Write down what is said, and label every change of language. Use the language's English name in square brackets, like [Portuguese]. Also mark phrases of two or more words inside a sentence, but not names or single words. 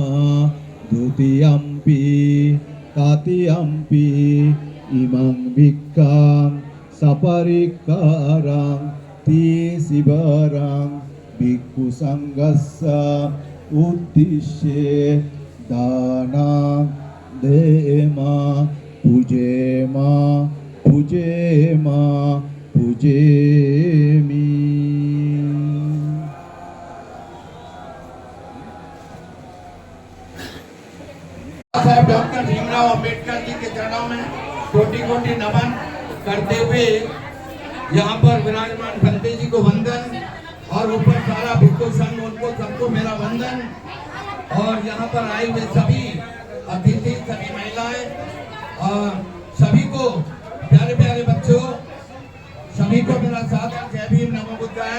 [Pali] dutiyampi tatiyampi imang bhikkang saparikkarang tisibarang bhikkhu sanghassa uddishye danang dema pujema pujema pujemi [Hindi] साहब डॉक्टर भीमराव अंबेडकर जी के चरणों में कोटि-कोटि नमन करते हुए यहाँ पर विराजमान भंते जी को वंदन और ऊपर सारा भिक्षु संघ उनको सबको मेरा वंदन और यहाँ पर आए हुए सभी अतिथि सभी महिलाएं और सभी को प्यारे प्यारे बच्चों सभी को मेरा सादर जय भीम नमो बुद्धाय।